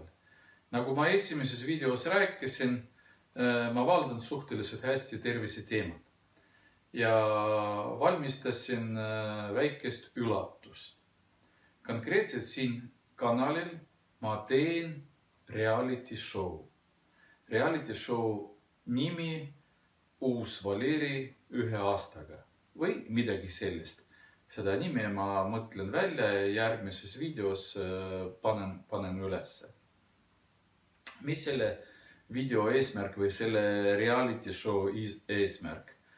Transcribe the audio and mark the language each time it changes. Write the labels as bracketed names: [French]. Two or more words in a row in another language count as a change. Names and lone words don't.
[Estonian] Nagu ma esimeses videos rääkisin, ma valdan suhteliselt hästi tervise teemat ja valmistasin väikest üllatust. Konkreetselt siin kanalil ma teen [English] reality show. Reality show [Estonian] nimi Uus Valeri 1 aastaga või midagi sellist. Seda nime ma mõtlen välja ja järgmises videos panen üles. Mis selle video eesmärk või selle [English] reality show [Estonian] eesmärk?